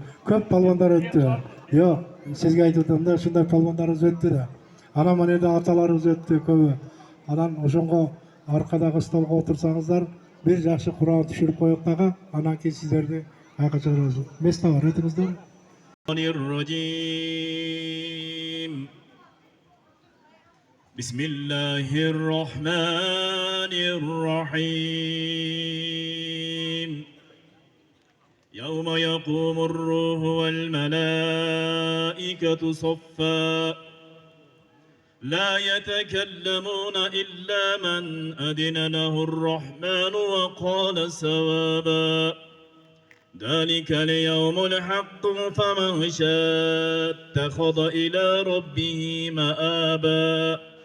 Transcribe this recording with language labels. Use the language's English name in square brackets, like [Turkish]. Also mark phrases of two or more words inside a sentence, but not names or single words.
[Kyrgyz] Көп палвандар өттү. Жок, сизге айтып атам да, ушундай палвандарыбыз өттү да. Анан мына да аталарыбыз өттү көбү. Анан ошонго аркадагы столго отурсаңыздар, бир жакшы Куран түшүрүп коёк дагы, анан кийин сиздерди айка чыгарабыз. Места бар, өтүңүздөр. [Arabic] بسم الله الرحمن الرحيم يوم يقوم الروح والملائكة صفا لا يتكلمون إلا من أذن له الرحمن وقال سوابا ذلك اليوم الحق فمن شاء اتخذ إلى ربه مآبا